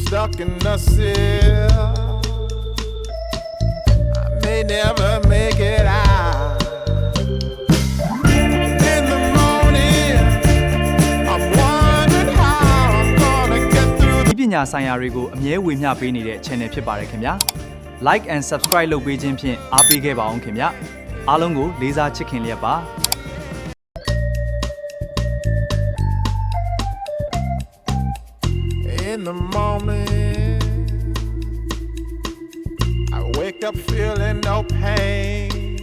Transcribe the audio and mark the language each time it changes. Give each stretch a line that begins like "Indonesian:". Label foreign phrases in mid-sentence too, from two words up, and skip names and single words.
English: stuck in the cell. I may never make it out. In the morning, I'm wondering how I'm gonna get through
Burmese: ဒီပညာဆိုင်ရာတွေကိုအမြဲဝေမျှပေးနေတဲ့ channel ဖြစ်ပါတယ်ခင်ဗျာ
English: like and subscribe
Burmese: လုပ်ပေးခြင်းဖြင့်အားပေးခဲ့ပါအောင်ခင်ဗျာအားလုံးကိုလေးစားချစ်ခင်လျက်ပါ
English: In the morning, I wake up feeling no pain.